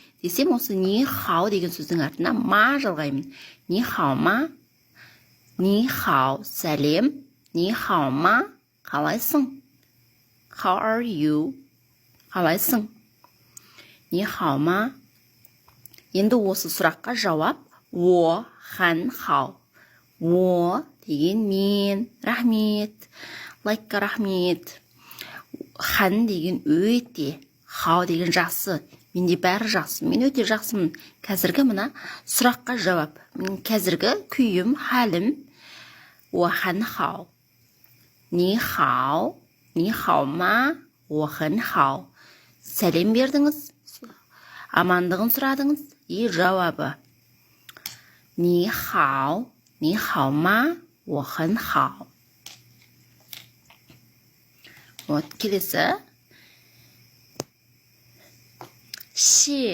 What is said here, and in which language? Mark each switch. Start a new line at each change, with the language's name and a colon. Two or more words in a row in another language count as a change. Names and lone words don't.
Kazakh: десем, осы
Chinese: 你好
Kazakh: деген сөздің артына ма жалғаймын.
Chinese: 你好吗？你好, сәлем. 你好吗? Қалайсың?
English: How are you?
Kazakh: Қалайсың?
Chinese: 你好吗?
Kazakh: Енді осы сұраққа жауап
Chinese: 我，很，好.
Kazakh: О деген мен, рахмет, лайкқа рахмет. Хан деген өте, хау деген жақсы. Менде бәрі жақсы, мен өте жақсымын. Қазіргі мына сұраққа жауап. Қазіргі күйім,
Chinese: халім. 我，很，好. 你好，你好吗? 我，很，好.
Kazakh: Сәлем бердіңіз, амандығын сұрадыңыз. И жауабы.
Chinese: 你好，你好吗? 我，很，好.
Kazakh: Вот, келесі. Ши.